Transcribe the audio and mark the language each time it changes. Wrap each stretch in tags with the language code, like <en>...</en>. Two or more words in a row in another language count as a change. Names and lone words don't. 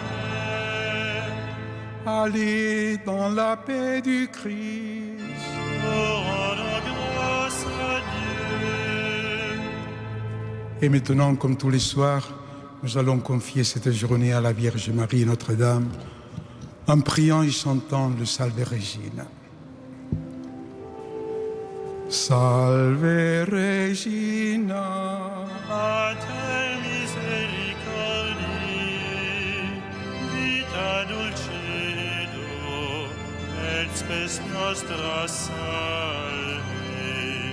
<fr>Allez dans la paix du Christ. Rendons grâce à Dieu. Et maintenant, comme tous les soirs, nous allons confier cette journée à la Vierge Marie, Notre-Dame, en priant et chantant le Salve Regina.</fr> <la>Salve Regina, A te misericordiae, vita dulcedo, et spes nostra salve.</la>